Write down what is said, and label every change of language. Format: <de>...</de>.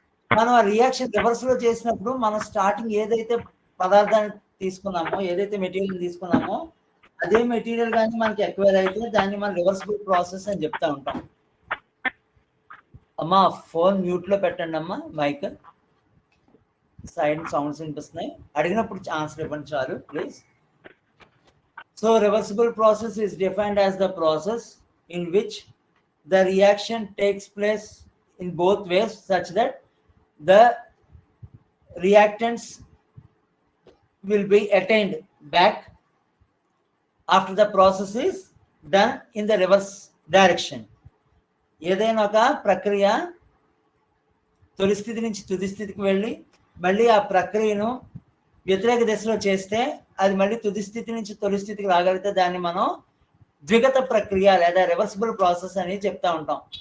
<te>మనం ఆ రియాక్షన్ రివర్స్లో చేసినప్పుడు మనం స్టార్టింగ్ ఏదైతే పదార్థాన్ని తీసుకున్నామో, ఏదైతే మెటీరియల్ తీసుకున్నామో అదే మెటీరియల్ కానీ మనకి ఎక్వైర్ అయితే దాన్ని మనం రివర్సిబుల్ ప్రాసెస్ అని చెప్తా ఉంటాం. అమ్మా ఫోన్ మ్యూట్లో పెట్టండి అమ్మా, మైక్ సైడ్ సౌండ్స్ వినిపిస్తున్నాయి. అడిగినప్పుడు ఆన్సర్ ఇవ్వండి చాలు please.</te> <en>So reversible process is defined as the process in which the reaction takes place in both ways such that the reactants will be attained back after the process is done in the reverse direction.</en> <te>ఏదైనా ఒక ప్రక్రియ తొలి స్థితి నుంచి తుది స్థితికి వెళ్ళి మళ్ళీ ఆ ప్రక్రియను వ్యతిరేక దిశలో చేస్తే అది మళ్ళీ తుది స్థితి నుంచి తొలి స్థితికి రాగలిగితే దాన్ని మనం ద్విగత ప్రక్రియ లేదా రివర్సిబుల్ ప్రాసెస్ అని చెప్తా ఉంటాం.</te>